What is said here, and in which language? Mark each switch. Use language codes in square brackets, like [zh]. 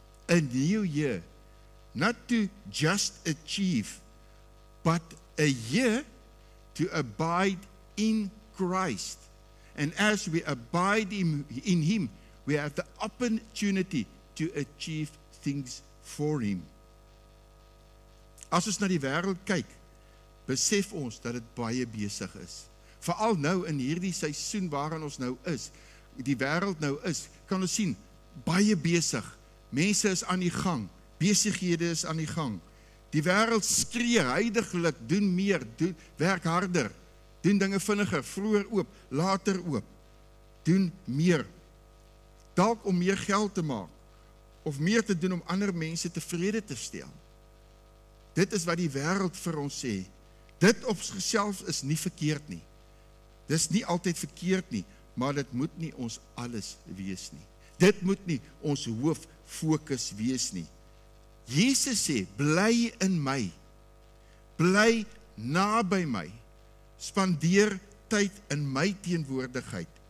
[en] A new year, not to just achieve, but a year to abide in Christ. And as we abide in him, we have the opportunity to achieve things for him. [af] As ons na die wêreld kyk, besef ons dat dit baie besig is. Veral nou in hierdie seisoen waarin ons nou is, die wêreld nou is, kan ons sien, baie besig. Mense is aan die gang, besighede is aan die gang. Die wêreld skree heiliglik, doen meer, werk harder, doen dinge vinniger, vroeër oop, later oop. Doen meer. Dalk om meer geld te maak, of meer te doen om ander mense tevrede te stel. Dit is wat die wêreld vir ons sê. Dit op sigself is nie verkeerd nie. Dis nie altyd verkeerd nie, maar dit moet nie ons alles wees nie. Dit moet nie ons hooffokus wees nie. Jesus sê, bly in my, bly naby my, spandeer tyd in my teenwoordigheid.